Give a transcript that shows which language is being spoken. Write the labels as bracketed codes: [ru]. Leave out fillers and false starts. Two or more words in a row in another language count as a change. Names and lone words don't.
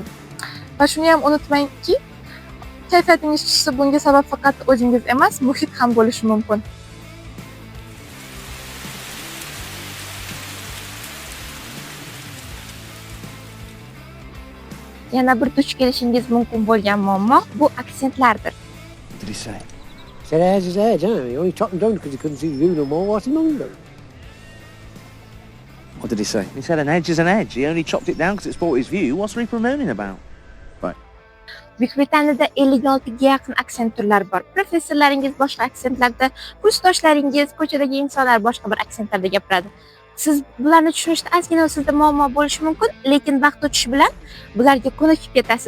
[uz] Va shuni ham unutmangki, kayfiyatingiz tushsa bunga sabab faqat o'zingiz emas, muhit ham bo'lishi mumkin. Yana bir duch kelishingiz mumkin bo'lgan muammo bu aksentlardir. [en] What did he say? He said, "How's his edge, huh? He only chopped him down because he couldn't see you no more. What's he on about?" What did he say? He said an edge is an edge. He only chopped it down because it spoiled his view. What's Reaper moaning about? [uz] Buyuk Britaniyada 56 ga yaqin aksent turlari bor. Professorlaringiz boshqa aksentlarda, kursdoshlaringiz, ko'chadagi insonlar boshqa bir aksentlarda gapiradi. Siz bularni tushunishda ozgina sizda muammo bo'lishi mumkin, lekin vaqt o'tishi bilan bularga ko'nikib ketasiz.